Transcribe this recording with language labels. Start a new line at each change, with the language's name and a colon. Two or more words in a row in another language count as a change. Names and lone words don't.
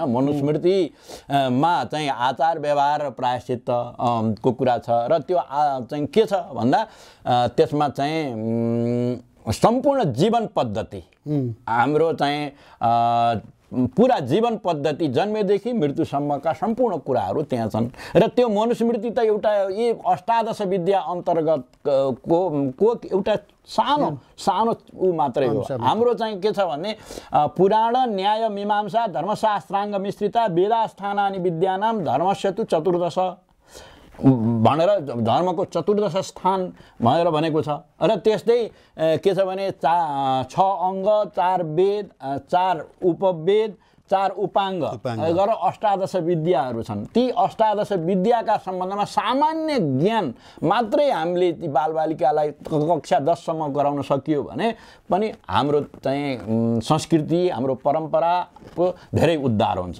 Nepali: मनुस्मृतिमा चाहिँ आचार व्यवहार र प्रायश्चित्त को कुरा छ र त्यो चाहिँ के छ भन्दा त्यसमा चाहिँ सम्पूर्ण जीवन पद्धति, हाम्रो चाहिँ पुरा जीवन पद्धति जन्मेदेखि मृत्युसम्मका सम्पूर्ण कुराहरू त्यहाँ छन्। र त्यो मनुस्मृति त एउटा यी अष्टादश विद्या अन्तर्गत को एउटा सानो सानो ऊ मात्रै हो। हाम्रो चाहिँ के छ भने
Sanskrit: पुराण, न्याय, मीमांसा, धर्मशास्त्राङ्ग मिश्रिता, वेदास्थानानि विद्यानां धर्मस्य तु चतुर्दश
Nepali: भनेर धर्मको चतुर्दश स्थान भनेर भनेको छ। र त्यस्तै के छ भने 6 अङ्ग, 4 वेद, 4 उपवेद, 4 उपाङ्ग गरेर अष्टादश विद्याहरू छन्। ती अष्टादश विद्याका सम्बन्धमा सामान्य ज्ञान मात्रै हामीले ती बालबालिकालाई कक्षा 10 सम्म गराउन सकियो भने पनि हाम्रो चाहिँ संस्कृति, हाम्रो परम्पराको धेरै उद्धार हुन्छ।